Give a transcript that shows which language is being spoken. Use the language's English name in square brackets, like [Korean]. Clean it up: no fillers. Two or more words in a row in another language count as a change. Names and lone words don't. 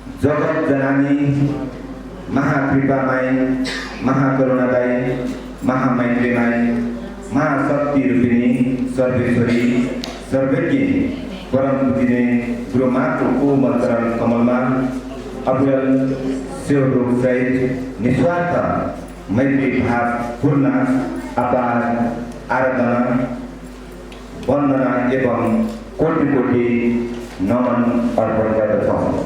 [Nepali] जगत जनानी महाकृपामय महाकरुणादायी महामैत्रीमय महाशक्ति रूपिणी सर्वेश्वरी सर्वज्ञ परम पूजनीय गुरुमाको कोमल चरण कमलमा अविरल सेवरोग सहित निस्वार्थ मैत्री भाव पूर्ण अपार आराधना वन्दना एवं कोटि कोटि नमन अर्पण गर्दछौँ।